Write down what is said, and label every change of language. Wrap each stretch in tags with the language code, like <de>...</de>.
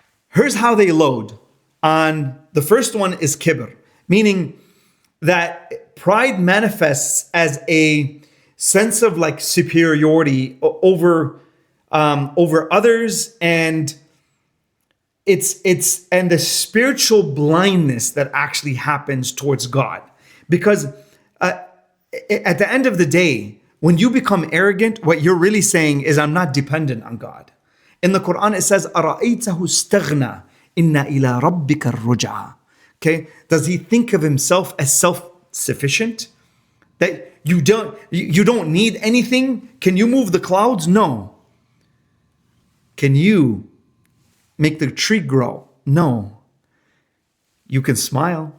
<en>Here's how they load. On the first one is kibr, meaning that pride manifests as a sense of like superiority over others, and it's the spiritual blindness that actually happens towards God. Because at the end of the day, when you become arrogant, what you're really saying is, I'm not dependent on God. In the Quran, it says,</en> <ar>أَرَأَيْتَهُ اسْتَغْنَى إِنَّ إِلَىٰ رَبِّكَ الرُّجْعَى.</ar> <en>Okay, does he think of himself as self-sufficient? That you don't need anything? Can you move the clouds? No. Can you make the tree grow? No. You can smile?</en>